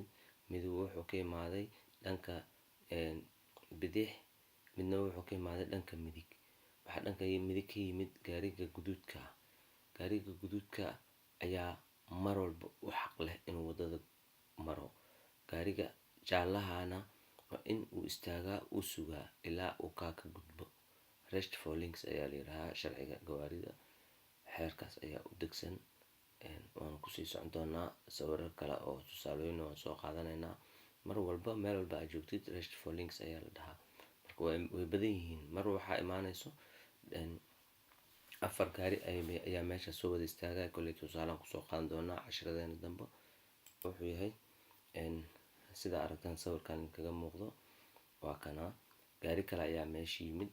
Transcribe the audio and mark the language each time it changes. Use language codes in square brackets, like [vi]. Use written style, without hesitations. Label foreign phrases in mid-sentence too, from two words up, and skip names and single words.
[so] Mid wuxuu ka imaaday dhanka bidix, midna wuxuu ka imaaday dhanka midig. Waxaa dhanka midig ka yimid gaariga guduudka. Gaariga guduudka ayaa mar walba u xaq leh inuu wadada maro. Gaariga jaalahana waa in uu istaagaa uu sugaa ilaa uu ka gudbo. [en] Rest for links [so] ayaa la yiraahdaa sharciga gawaarida. Xeerkaas ayaa u degsan. Waan kusii socon doonaa sawirro kale oo tusaalooyin waan soo qaadanaynaa. Mar walba meel walba aad joogtid [en] rest for links [so] ayaa la dhahaa. Marka way badan yihiin. Mar waxaa imaanayso afar gaari ayaa meesha soo wada istaagaya. Kolley tusaalaan kusoo qaadan doonaa cashiradeena dambe. Wuxuu yahay sida aragtaan sawirkan kaga muuqdo waa kana gaari kale ayaa meesha yimid.